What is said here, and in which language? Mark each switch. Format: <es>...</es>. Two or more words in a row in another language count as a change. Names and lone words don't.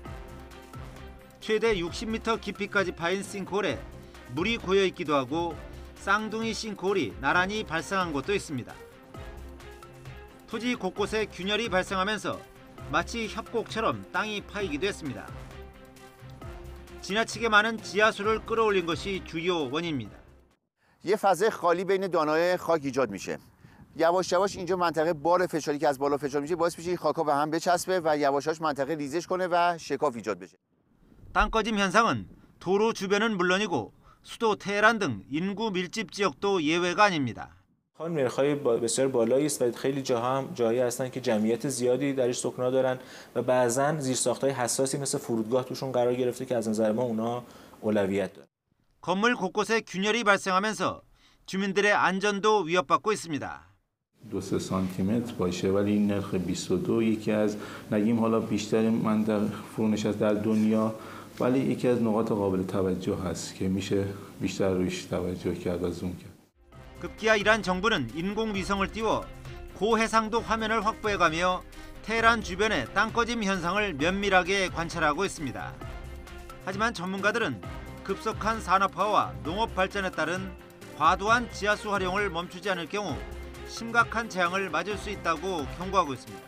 <ko>최대 60m 깊이까지 파인 싱크홀에 물이 고여 있기도 하고 쌍둥이 싱크홀이 나란히 발생한 곳도 있습니다. 토지 곳곳에 균열이 발생하면서 마치 협곡처럼 땅이 파이기도 했습니다. 지나치게 많은 지하수를 끌어올린 것이 주요 원인입니다.</ko> <fa>یه فضای خالی بین دانه‌های خاک ایجاد میشه. یواش یواش اینجا منطقه بار فشاری که از بالا فشار میشه باعث میشه این خاک‌ها به هم بچسبه و یواش یواش منطقه ریزش کنه و شکاف ایجاد بشه.</fa> <ko>땅꺼짐 현상은 도로 주변은 물론이고 수도 테헤란 등 인구 밀집 지역도 예외가 아닙니다.</ko> <fa>نرخ‌های بسیار بالایی است و خیلی جاها هم جایی هستن که جمعیت زیادی درش سکنا دارن و بعضن زیرساخت‌های حساسی مثل فرودگاه توشون قرار گرفته که از نظر ما اونا اولویت دارن.</fa> <ko>건물 곳곳에 균열이 발생하면서 주민들의 안전도 위협받고 있습니다.</ko> <fa>2-3 سانتیمتر باشه ولی این نرخ 22 یکی از نگیم حالا بیشتر منطقه فرونشست در دنیا ولی یکی از نقاط قابل توجه هست که میشه بیشتر روش توجه کرد و زوم کرد.</fa> <ko>급기야 이란 정부는 인공위성을 띄워 고해상도 화면을 확보해가며 테헤란 주변의 땅꺼짐 현상을 면밀하게 관찰하고 있습니다. 하지만 전문가들은 급속한 산업화와 농업 발전에 따른 과도한 지하수 활용을 멈추지 않을 경우 심각한 재앙을 맞을 수 있다고 경고하고 있습니다.</ko>